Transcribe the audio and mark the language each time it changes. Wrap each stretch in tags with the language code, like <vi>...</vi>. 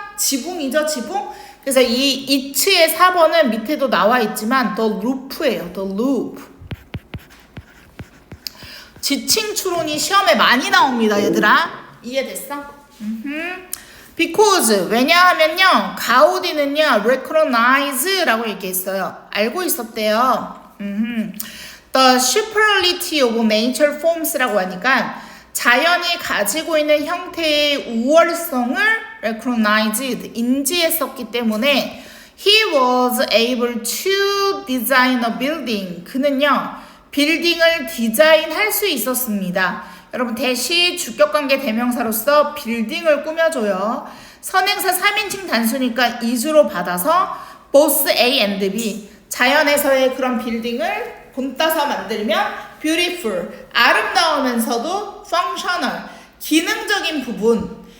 <ko>지붕이죠, 지붕? 그래서 이 it의 4번은 밑에도 나와 있지만 the roof예요, the roof. 지층 추론이 시험에 많이 나옵니다, 얘들아. 이해됐어? Because 왜냐하면요 가우디는요 recognize라고 얘기했어요. 알고 있었대요.</ko> <en>The superlative of nature forms</en> <ko>라고 하니까 자연이 가지고 있는 형태의 우월성을</ko> <en>recognized</en> <ko>인지했었기 때문에</ko> <en>he was able to design a building.</en> <ko>그는요 빌딩을 디자인할 수 있었습니다. 여러분 대시 주격관계 대명사로서 빌딩을 꾸며줘요. 선행사 3인칭 단수니까 is로 받아서</ko> <en>both A and B</en> <ko>자연에서의 그런 빌딩을 본따서 만들면 beautiful 아름다우면서도 functional 기능적인 부분.</ko>